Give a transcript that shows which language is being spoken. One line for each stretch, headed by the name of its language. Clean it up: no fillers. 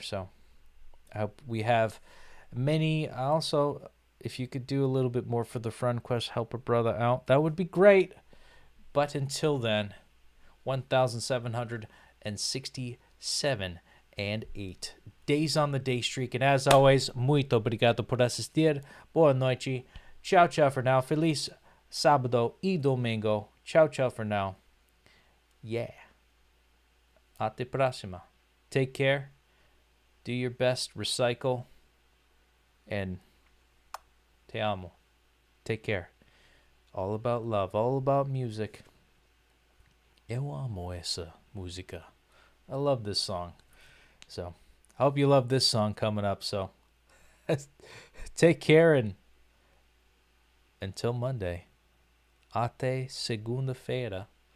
English: So I hope we have many. Also, if you could do a little bit more for the friend quest, help a brother out, that would be great. But until then, 1,767 and 8 days on the day streak. And as always,
Portuguese: muito obrigado por assistir. Boa noite.
English: Ciao, ciao for now.
Portuguese: Feliz sábado y domingo.
English: Ciao, ciao for now. Yeah.
Portuguese: Até próxima.
English: Take care. Do your best. Recycle. And
Portuguese: te amo.
English: Take care. All about love. All about music.
Portuguese: Eu amo essa música.
English: I love this song. So, I hope you love this song coming up. So, take care, and until Monday,
Portuguese: até segunda-feira.